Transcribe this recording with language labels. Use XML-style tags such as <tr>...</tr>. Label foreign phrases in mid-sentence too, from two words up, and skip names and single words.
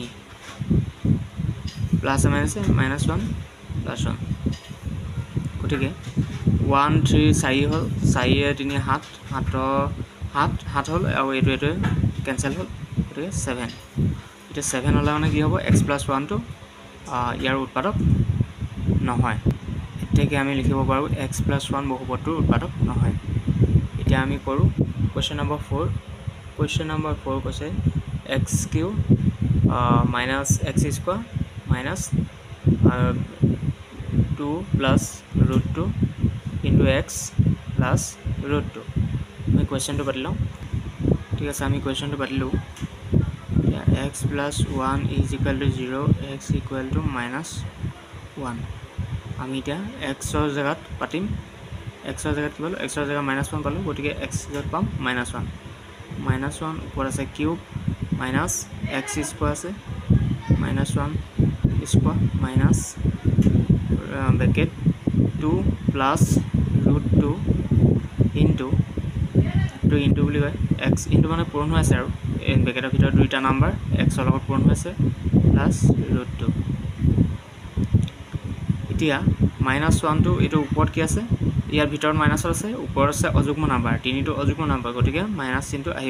<as>প্লাস মাইনাসে -1 +1 গতিকে 1 3 4 হল 4 3 7 7 হল আৰু এটো কেনসেল হল গতিকে 7 এটা 7 হলে মানে কি হ'ব x + 1 টো ইয়াৰ উৎপাদক নহয় এতেকে আমি লিখিব পাৰো x + 1 বহুপদটোৰ উৎপাদক নহয় এতিয়া আমি কৰো</as> <en>question number 4</en> <as>কৈছে x³</as> <en>- x² - 2 plus √2 into x plus √2</en> <as>আমি কোৱেশ্চনটো পাতিলো ঠিক আছে আমি কোৱেশ্চনটো পাতিলো</as> <en>x plus 1 is equal to 0 x equal to -1</en> <as>আমি এতিয়া x ৰ জায়গাত পাতিম x ৰ জায়গাত কি পালো x ৰ জায়গাত -1 পালো গতিকে x জায়গাত পাম -1 ওপৰত আছে কিউব</as> <en>minus x square</en> <as>আছে</as> <en>-1 square minus bracket 2 plus √2 into</en> <as>বুলি কয় x into মানে পূৰণ হৈ আছে আৰু এই ব্ৰেকেটৰ ভিতৰত দুইটা নাম্বাৰ x ৰ লগত পূৰণ হৈ আছে প্লাস √2 এতিয়া -1 টো এটো ওপৰত কি আছে ইয়াৰ ভিতৰত মাইনাস আছে ওপৰত আছে অযুগ্ম নাম্বাৰ 3 টো অযুগ্ম নাম্বাৰ গতিকে মাইনাস চিনটো আহিব</as>